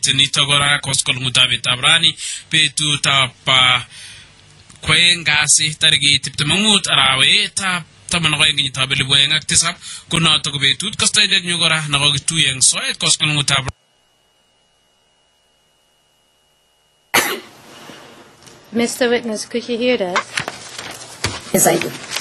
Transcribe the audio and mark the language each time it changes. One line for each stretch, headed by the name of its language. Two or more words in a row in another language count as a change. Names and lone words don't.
Kalenjin: nito kora koskoleng'utab rani betutab kwen kasi tarikit 25 arawetab 12 kenyitab 2007 ko noto ko betut kastoindet nyu kora nakokituye eng soet koskoleng'utab.
English: Mr. Witness, could you hear that? Yes, I do.